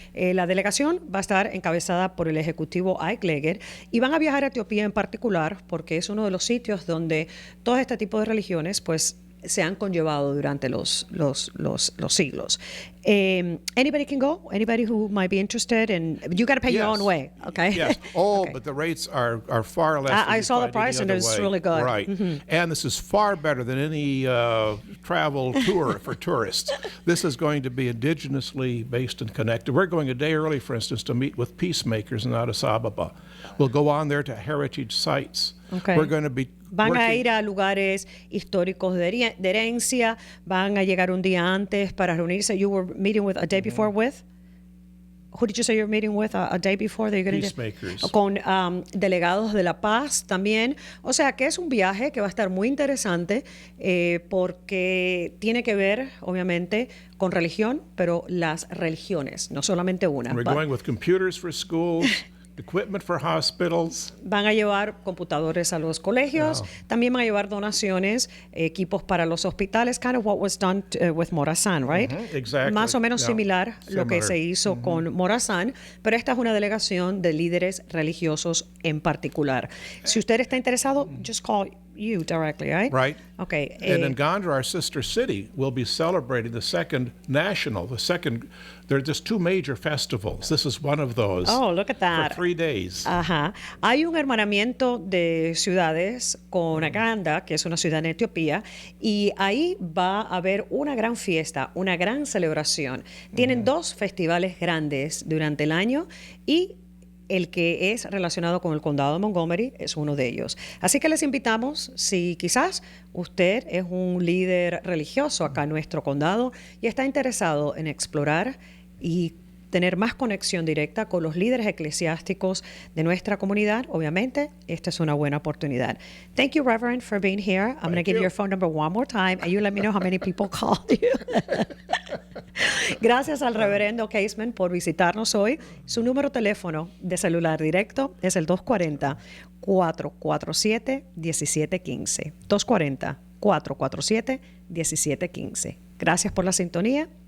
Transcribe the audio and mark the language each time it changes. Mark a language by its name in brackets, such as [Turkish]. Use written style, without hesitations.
[Spanish] La delegación va a estar encabezada por el ejecutivo Ike Leggett y van a viajar a Etiopía en particular porque es uno de los sitios donde todo este tipo de religiones pues se han conllevado durante los siglos. [English] Anybody can go? Anybody who might be interested? And you got to pay your own way, okay? Yes. Oh, Okay. but the rates are far less. I saw the price and it's really good. Right. And this is far better than any travel tour for tourists. This is going to be indigenously based and connected. We're going a day early, for instance, to meet with peacemakers in Addis Ababa. We'll go on there to heritage sites. Okay. We're going to be [Spanish] Van a ir a lugares históricos de herencia, van a llegar un día antes para reunirse. [English] You were meeting with a day before with? Who did you say you're meeting with a day before? That you're gonna Peacemakers. [Spanish] Con delegados de la paz también. O sea que es un viaje que va a estar muy interesante porque tiene que ver, obviamente, con religión, pero las religiones, no solamente una. [English] We're going with computers for schools. Equipment for hospitals. [Spanish] Van a llevar computadores a los colegios, también van a llevar donaciones, equipos para los hospitales, [English] kind of what was done with Morazán, right? Exactly. [Spanish] Más o menos similar lo que [English] Similar. [Spanish] se hizo con Morazán, pero esta es una delegación de líderes religiosos en particular. Si usted está interesado, [English] just call you directly, right? Right. Okay. And in Gondar, our sister city, we'll be celebrating the second national, there are just 2 major festivals. This is one of those. Oh, look at that. For 3 days. Ajá. [Spanish] Hay un hermanamiento de ciudades con Aganda, que es una ciudad en Etiopía, y ahí va a haber una gran fiesta, una gran celebración. Tienen 2 festivales grandes durante el año y el que es relacionado con el condado de Montgomery es uno de ellos. Así que les invitamos, si quizás usted es un líder religioso acá en nuestro condado y está interesado en explorar y tener más conexión directa con los líderes eclesiásticos de nuestra comunidad, obviamente, esta es una buena oportunidad. [English] Thank you, Reverend, for being here. I'm going to give you your phone number one more time, and you let me know how many people called you. [Spanish] Gracias al reverendo Casement por visitarnos hoy. Su número de teléfono de celular directo es el 240-447-1715. 447-1715. Gracias por la sintonía.